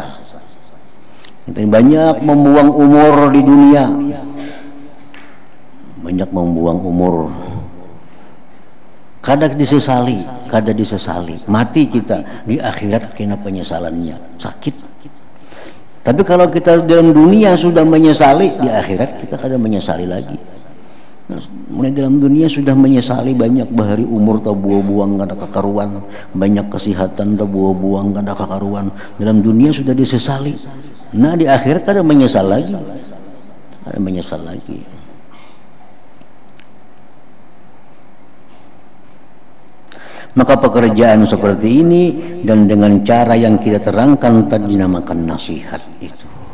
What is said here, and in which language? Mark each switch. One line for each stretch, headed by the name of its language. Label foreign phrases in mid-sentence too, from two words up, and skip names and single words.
Indonesian: Kita banyak membuang umur di dunia, banyak membuang umur, kadang disesali, mati kita, di akhirat kena penyesalannya, sakit. Tapi kalau kita dalam dunia sudah menyesali, di akhirat kita kadang menyesali lagi.
Banjar: Nah, mulai dalam dunia sudah menyesali banyak bahari umur tak buang-buang kada kakaruan, banyak kesehatan tak buang-buang kada kakaruan.
Indonesian: Dalam dunia sudah disesali. Nah, di akhirat kadang menyesal lagi. Maka pekerjaan seperti ini dan dengan cara yang kita terangkan tadi dinamakan nasihat itu.